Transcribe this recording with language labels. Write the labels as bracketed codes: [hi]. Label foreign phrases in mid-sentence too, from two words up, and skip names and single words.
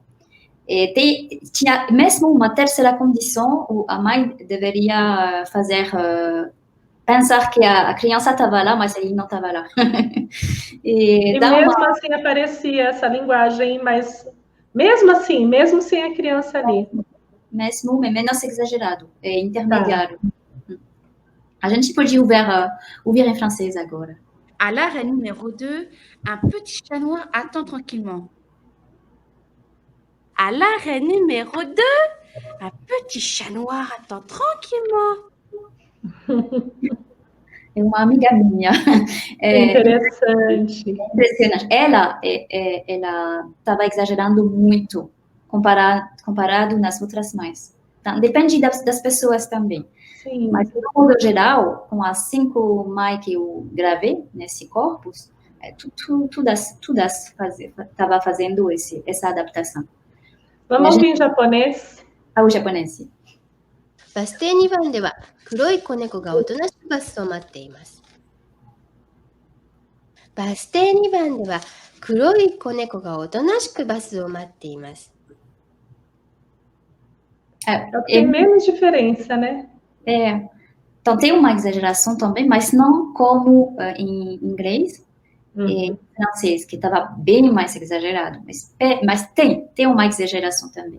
[pt] Tinha mesmo uma terceira condição, a mãe deveria pensar que a criança estava lá, mas ele não estava lá. E mesmo assim aparecia essa linguagem, mas mesmo assim, mesmo sem a criança ali. Mesmo, mas menos exagerado, intermediário. A gente pode ouvir em francês agora. [fr] À l'arrêt numéro 2, un petit chat noir attend tranquillement. À l'arrêt numéro 2, un petit chat noir attend tranquillement. [pt] É uma amiga minha. Interessante. Impressionante. Ela estava exagerando muito comparado nas outras mães. Então, depende das pessoas também. Sim. Mas, no modo geral, com as 5 mães que eu gravei nesse corpus, todas estava fazendo essa adaptação. Vamos ouvir em japonês? Ao japonês. [ja] バス停2番では黒い子猫がおとなしくバスを待っています。バス停2番では黒い子猫がおとなしくバスを待っています。 [pt] Tem menos diferença, né? Então, tem uma exageração também, mas não como em inglês e francês, que estava bem mais exagerado. Mas tem uma exageração também.